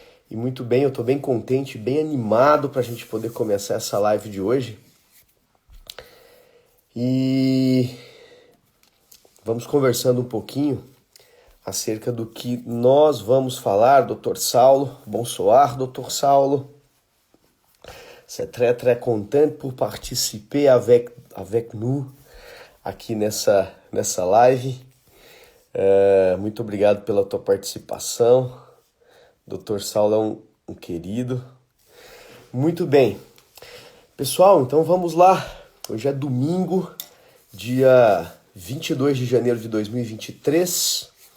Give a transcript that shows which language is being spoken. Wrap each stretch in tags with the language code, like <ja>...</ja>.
<pt>E muito bem, eu estou bem contente, bem animado para a gente poder começar essa live de hoje. E vamos conversando um pouquinho acerca do que nós vamos falar, Dr. Saulo.</pt> <fr>Bonsoir,</fr> <pt>Dr. Saulo.</pt> <fr>C'est très content pour participer avec nous</fr> <pt>aqui nessa live. Muito obrigado pela tua participação. Dr. Saulo é um querido. Muito bem. Pessoal, então vamos lá. Hoje é domingo, dia 22 de janeiro de 2023.</pt>